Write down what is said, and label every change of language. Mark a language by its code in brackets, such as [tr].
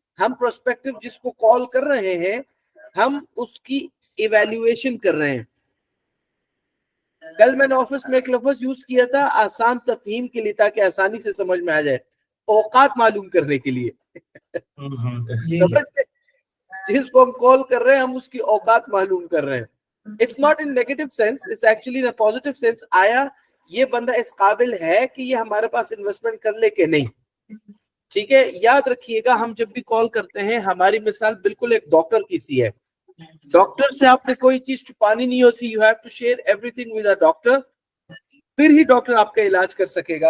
[ur] ہم پروسپیکٹو جس کو کال کر رہے ہیں ہم اس کی ایویلویشن کر رہے ہیں. کل میں نے آفس میں ایک لفظ یوز کیا تھا آسان تفہیم کے لیے، تاکہ آسانی سے سمجھ میں آ جائے، اوقات معلوم کرنے کے لیے. سمجھتے جس کو ہم کال کر رہے ہیں ہم اس کی اوقات معلوم کر رہے ہیں. [en] It's not in negative sense, it's actually in a positive sense. [ur] آیا یہ بندہ اس قابل ہے کہ یہ ہمارے پاس انویسٹمنٹ کر لے کہ نہیں. ٹھیک ہے، یاد رکھیے گا ہم جب بھی کال کرتے ہیں ہماری مثال بالکل ایک ڈاکٹر کی سی ہے. ڈاکٹر سے آپ نے کوئی چیز چھپانی نہیں ہوتی. [en] you have to share everything with a doctor, [ur] پھر ہی ڈاکٹر آپ کا علاج کر سکے گا.